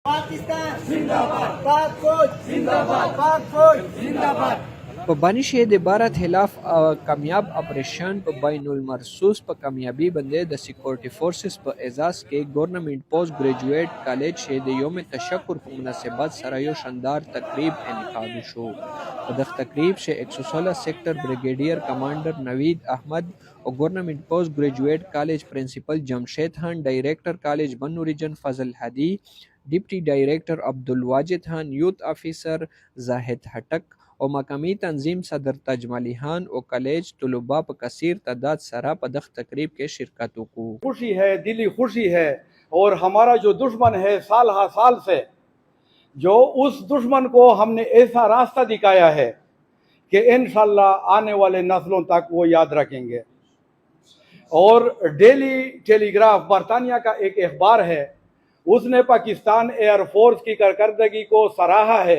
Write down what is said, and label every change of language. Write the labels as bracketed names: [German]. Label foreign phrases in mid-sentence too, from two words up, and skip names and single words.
[Urdu] پاکستان زندہ باد، پاک فوج زندہ باد، پاک فوج زندہ باد. [Pashto] په بانی شهید بھارت خلاف کامیاب آپریشن په بین المرصوص په کامیابی باندې د [English] security forces [Pashto] په اعزاز کې گورنمنٹ پوسٹ گریجویټ کالج شهید یوم تشکر په مناسبت سره یو شاندار تقریب انعقاد شو. په دغه تقریب شه 116 سیکټر [English] brigadier commander [Pashto] نوید احمد او گورنمنٹ پوسٹ گریجویټ کالج پرنسپل جمشید خان، ډایریکټر کالج بنو ریجن فضل هدی، [English] deputy director [Pashto] عبدالواجد خان، [English] youth officer [Pashto] زاهد هټک او مقامی تنظیم صدر تجملی خان او کالج طلباء په کثیر تعداد سره په دغه تقریب کې شرکت وکړو. [Urdu] خوشی ہے، دلی خوشی ہے. اور ہمارا جو دشمن ہے سال ہا سال سے، جو اس دشمن کو ہم نے ایسا راستہ دکھایا ہے کہ ان شاء اللہ آنے والے نسلوں تک وہ یاد رکھیں گے. اور ڈیلی ٹیلیگراف برطانیہ کا ایک اخبار ہے، اس نے پاکستان ایئرفورس کی کارکردگی کو سراہا ہے.